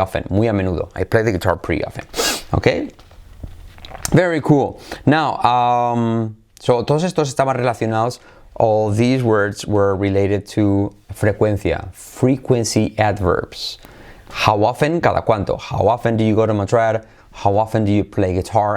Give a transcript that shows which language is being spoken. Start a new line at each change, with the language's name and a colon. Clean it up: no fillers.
Spanish: Muy a menudo.
English: I play the guitar pretty often. Okay? Very cool. Now, so
Spanish: todos estos estaban relacionados.
English: All these words were related to frecuencia. Frequency adverbs. How often?
Spanish: Cada cuánto.
English: How often do you go to Madrid? How often do you play guitar?